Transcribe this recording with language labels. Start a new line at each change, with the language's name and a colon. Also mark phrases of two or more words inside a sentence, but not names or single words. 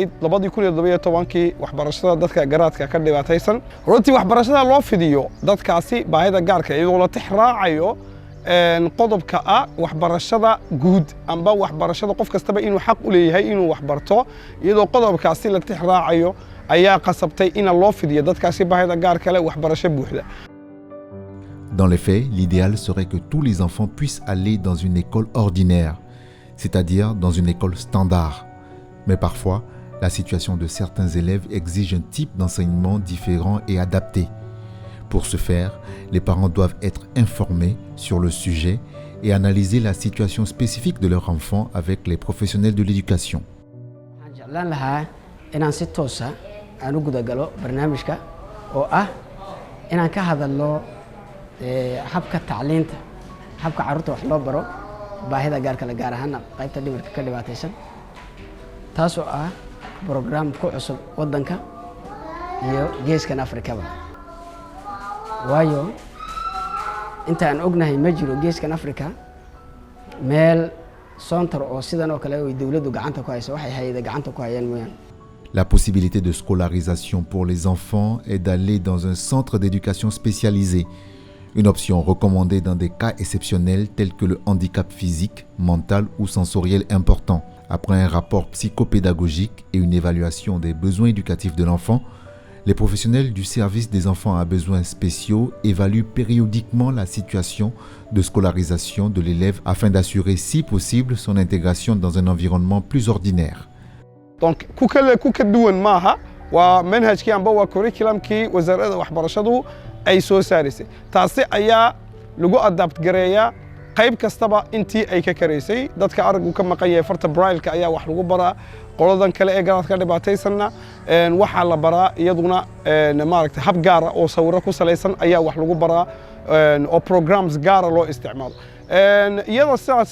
Somali: 2017 waxbarashada dadka garaadka ka dhibaataysan runtii waxbarashada loo fidiyo dadkaasi baahida gaarka iyadoo la tixraacayo qodobka ah waxbarashada guud amba waxbarashada qof kastaba inuu xaq u leeyahay inuu waxbarto iyadoo qodobkaasi la tixraacayo ayaa qasabtay in loo fidiyo dadkaasi baahida gaarka leh waxbarasho buuxda.
French: Dans les faits, l'idéal serait que tous les enfants puissent aller dans une école ordinaire, c'est-à-dire dans une école standard. Mais parfois, la situation de certains élèves exige un type d'enseignement différent et adapté. Pour ce faire, les parents doivent être informés sur le sujet et analyser la situation spécifique de leur enfant avec les professionnels de l'éducation.
Somali: habka tacliinta habka carruurta wax loo baro baahida gaarka la gaar ahaan qaybta dhimirka ka dhibaataysan taasoo ah program ku cusub wadanka iyo geeskan Afrikaba waayo inta aan ognahay ma jiro geeskan Afrika meel center oo sidan oo kale oo dawladdu gacanta ku hayso waxay hay'adaha gacanta ku hayaan mooyaan.
French: La possibilité de scolarisation pour les enfants est d'aller dans un centre d'éducation spécialisé. Une option recommandée dans des cas exceptionnels tels que le handicap physique, mental ou sensoriel important. Après un rapport psychopédagogique et une évaluation des besoins éducatifs de l'enfant, les professionnels du service des enfants à besoins spéciaux évaluent périodiquement la situation de scolarisation de l'élève afin d'assurer si possible son intégration dans un environnement plus ordinaire. Donc,
Somali: ku duwan maaha waa manhajkii amba waa curriculumkii wasaaradda waxbarashadu ay soo saarisay taasi ayaa lagu adapt gareeyaa qayb kastaba intii ay ka kareysay dadka araggu ka maqan yahay farta braille-ka ayaa wax lagu baraa qoladan kale ee garaadka dhibaataysanna waxaa la baraa iyaduna maaragtay hab gaar ah oo sawirro ku salaysan ayaa wax lagu baraa oo programs gaar ah loo isticmaalo iyadoo sidaas